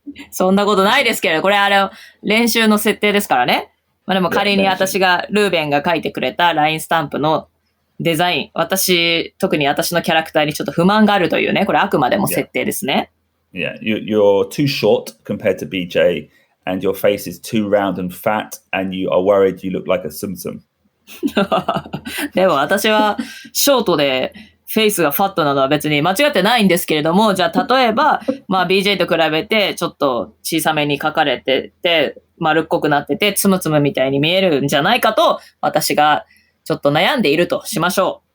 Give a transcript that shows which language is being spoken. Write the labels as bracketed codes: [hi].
[ja] そんなことないですけど、これ練習の設定ですからね。でも仮に私が、ルーベンが書いてくれたラインスタンプのデザイン、特に私のキャラクターにちょっと不満があるというね、これあくまでも設定ですね。 [en] Yeah, you're too short compared to BJ, and your face is too round and fat, and you are worried you look like a sum-sum. [ja] でも私はショートでフェイスがファットなのは別に間違ってないんですけれども、じゃあ例えば、BJ と比べてちょっと小さめに描かれてて、丸っこくなってて、つむつむみたいに見えるんじゃないかと、私がちょっと悩んでいるとしましょ